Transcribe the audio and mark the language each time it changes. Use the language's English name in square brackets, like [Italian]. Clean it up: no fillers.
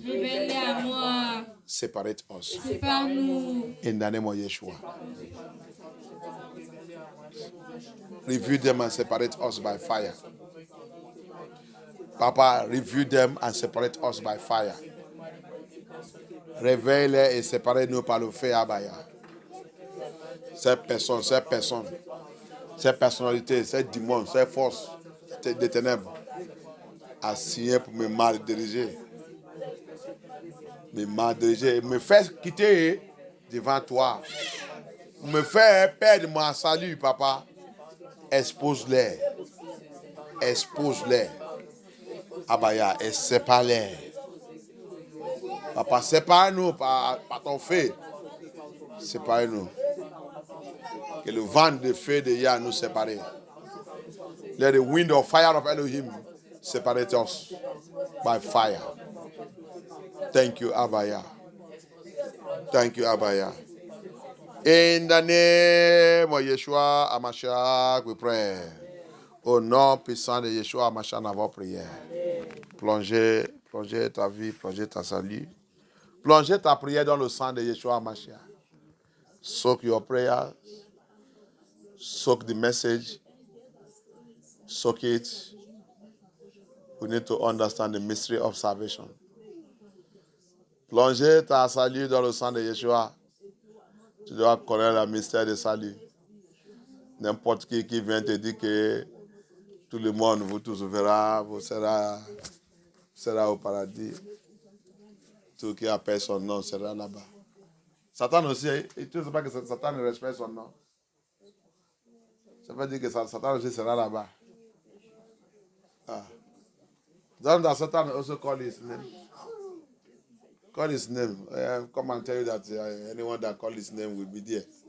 [French] Révèle-les à moi. [English] Separate us. [French] Sépare-nous. [English] In the name of Yeshua. Reveal them and separate us by fire. Papa, reveal them and separate us by fire. [French] Réveille-les et séparez-nous par le feu, Abaya. Cette personne, cette personnalité, cette démon, cette force des ténèbres a signé pour me mal diriger. Me faire quitter devant toi. Me faire perdre mon salut, papa. Expose-les. Expose-les. Abaya, et sépare-les. Papa, sépare-nous par ton feu. Sépare-nous. Que le vent de feu de Yah nous sépare. [English] Let the wind of fire of Elohim separate us by fire. Thank you, Abaya. Thank you, Abaya. In the name of Yeshua HaMashiach, we pray. [French] Au nom puissant de Yeshua HaMashiach, nous avons prié. Plongez ta vie, plongez ta salut. Plongez ta prière dans le sang de Yeshua HaMashiach. [English] Soak your prayers. Soak the message. Soak it. We need to understand the mystery of salvation. [French] Plongez ta salut dans le sang de Yeshua. Tu dois connaître le mystère du salut. N'importe qui vient te dire que tout le monde vous tous verra, vous sera au paradis. Tout qui appelle son nom sera là-bas. Satan aussi, tu ne sais pas que Satan ne respecte son nom. Ça veut dire que Satan aussi sera là-bas. [English] Don't that Satan also call his name? Call his name. Come and tell you that anyone that call his name will be there.